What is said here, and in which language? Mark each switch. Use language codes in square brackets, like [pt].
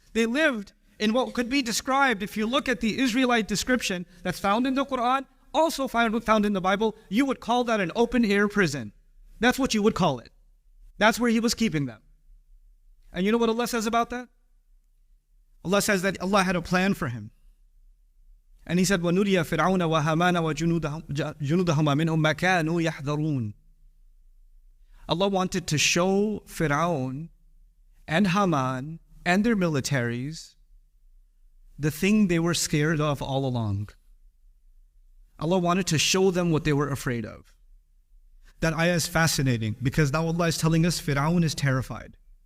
[en] They lived in what could be described, if you look at the Israelite description that's found in the Quran, also found in the Bible, you would call that an open-air prison. That's what you would call it. That's where he was keeping them. And you know what Allah says about that? Allah says that Allah had a plan for him. [ar] And he said, وَنُرِيَ فِرْعَوْنَ وَهَامَانَ وَجُنُودَهُمَا مِنْهُمْ مَا كَانُوا يَحْذَرُونَ. [en] Allah wanted to show Pharaoh and Haman and their militaries the thing they were scared of all along. Allah wanted to show them what they were afraid of. That ayah is fascinating because now Allah is telling us Pharaoh is terrified.